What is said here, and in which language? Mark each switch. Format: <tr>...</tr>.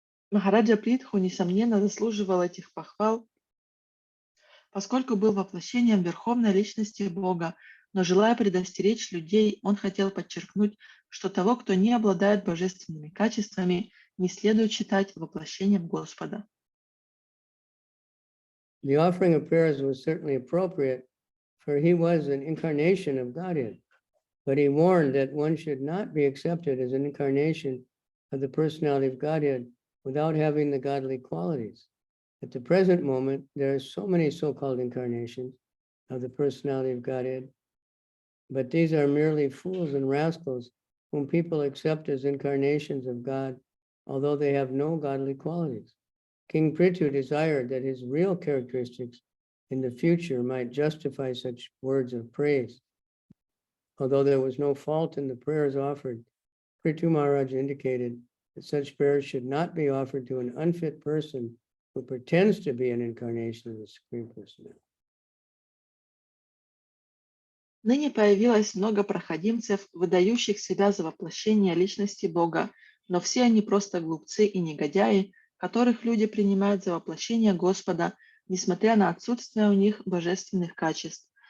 <ru>Махараджа Притху, несомненно, заслуживал этих похвал, поскольку был воплощением Верховной Личности Бога, но, желая предостеречь людей, он хотел подчеркнуть, что того, кто не обладает божественными качествами, не следует считать воплощением Господа.</ru> <en>the offering of prayers was certainly appropriate, for he was an incarnation of Godhead, but he warned that one should not be accepted as an incarnation of the personality of Godhead without having the godly qualities. At the present moment, there are so many so-called incarnations of the personality of Godhead, but these are merely fools and rascals whom people accept as incarnations of God, although they have no godly qualities. King Prithu desired that his real characteristics in the future might justify such words of praise. Although there was no fault in the prayers offered, Prithu Maharaj indicated that such prayers should not be offered to an unfit person who pretends to be an incarnation of the Supreme Personality.</en> <ru>Ныне появилось много проходимцев, выдающих себя за воплощение личности Бога, но все они просто глупцы и негодяи, которых люди принимают за воплощение Господа, несмотря на отсутствие у них божественных качеств.</ru>